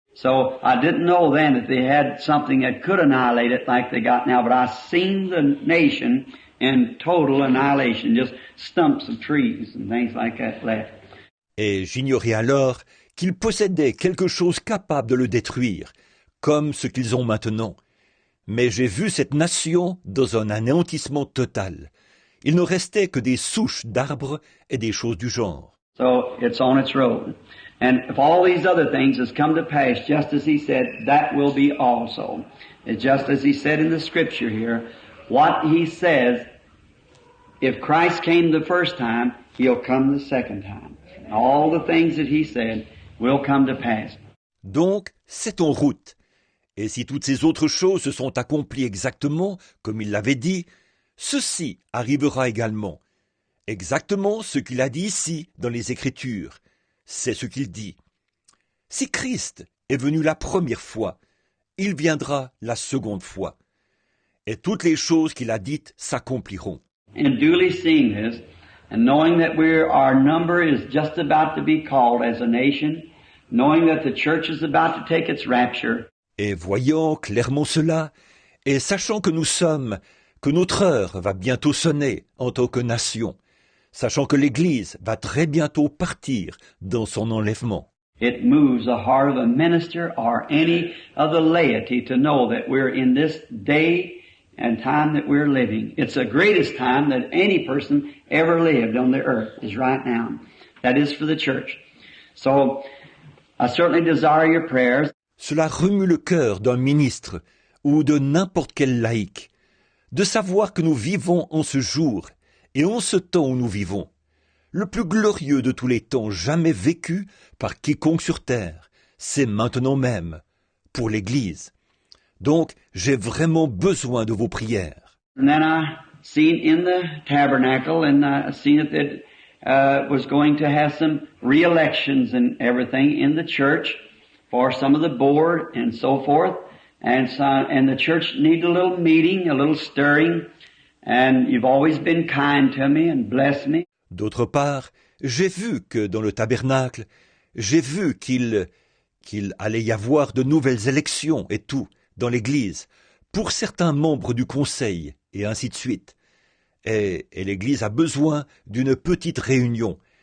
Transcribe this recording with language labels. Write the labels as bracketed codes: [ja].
[en] So I didn't know then that they had something that could annihilate it like they got now, but I seen the nation in total annihilation, just stumps of trees and things like that left. [fr] Et j'ignorais alors qu'ils possédaient quelque chose capable de le détruire, comme ce qu'ils ont maintenant. Mais j'ai vu cette nation dans un anéantissement total. Il ne restait que des souches d'arbres et des choses du genre. [en] So it's on its road. And if all these other things has come to pass, just as he said, that will be also. It's just as he said in the scripture here, what he says, if Christ came the first time, he'll come the second time. And all the things that he said will come to pass. [fr] Donc, c'est en route. Et si toutes ces autres choses se sont accomplies exactement comme il l'avait dit, ceci arrivera également. Exactement ce qu'il a dit ici dans les Écritures. C'est ce qu'il dit. Si Christ est venu la première fois, il viendra la seconde fois. Et toutes les choses qu'il a dites s'accompliront. [en] And duly seeing this, and knowing that our number is just about to be called as a nation, knowing that the church is about to take its rapture. [fr] Et voyant clairement cela, et sachant que notre heure va bientôt sonner en tant que nation, sachant que l'Église va très bientôt partir dans son enlèvement. [en] It moves the heart of a minister or any of the laity to know that we're in this day and time that we're living. It's the greatest time that any person ever lived on the earth is right now. That is for the church. So, I certainly desire your prayers. [fr] Cela remue le cœur d'un ministre ou de n'importe quel laïc, de savoir que nous vivons en ce jour et en ce temps où nous vivons, le plus glorieux de tous les temps jamais vécu par quiconque sur terre, c'est maintenant même, pour l'Église. Donc, j'ai vraiment besoin de vos prières. [en] And then I seen in the tabernacle, and I seen that it was going to have some re-elections and everything in the church for some of the board and so forth. And the church needs a little meeting, a little stirring. And you've always been kind to me and blessed me. [fr] D'autre part, j'ai vu que dans le tabernacle, j'ai vu qu'il qu'il allait y avoir de nouvelles élections et tout, dans l'Église, pour certains membres du Conseil, et ainsi de suite. Et l'Église a besoin d'une petite réunion.